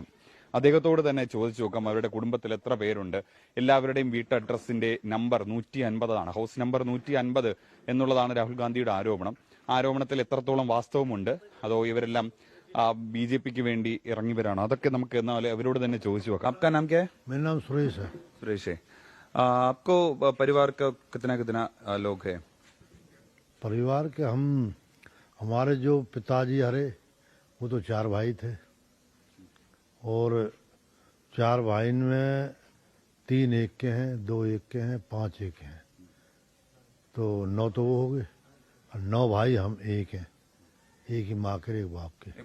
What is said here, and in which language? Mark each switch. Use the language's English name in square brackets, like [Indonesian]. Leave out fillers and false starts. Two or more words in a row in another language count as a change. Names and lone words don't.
[Malayalam] അദ്ദേഹത്തോട് തന്നെ ചോദിച്ചു നോക്കാം അവരുടെ കുടുംബത്തിൽ എത്ര പേരുണ്ട്. എല്ലാവരുടെയും വീട്ട് അഡ്രസ്സിന്റെ നമ്പർ 150 ആണ്. ഹൗസ് നമ്പർ 150 എന്നുള്ളതാണ് രാഹുൽ ഗാന്ധിയുടെ ആരോപണം. ആരോപണത്തിൽ എത്രത്തോളം വാസ്തവമുണ്ട്, അതോ ഇവരെല്ലാം BJPക്ക് വേണ്ടി ഇറങ്ങിവരാണോ, അതൊക്കെ നമുക്ക് എന്നാൽ അവരോട് തന്നെ ചോദിച്ചു നോക്കാം. [Hindi] आपका नाम क्या है? मेरा नाम सुरेश है. सुरेश है. आपको परिवार का कितना लोग है? परिवार के हमारे जो पिताजी हरे वो तो 4 भाई थे और 4 भाई में 3 एक के हैं, 2 एक के हैं, 5 एक हैं, तो 9 तो वो हो गए और 9 भाई हम एक हैं, एक ही माँ के एक बाप के.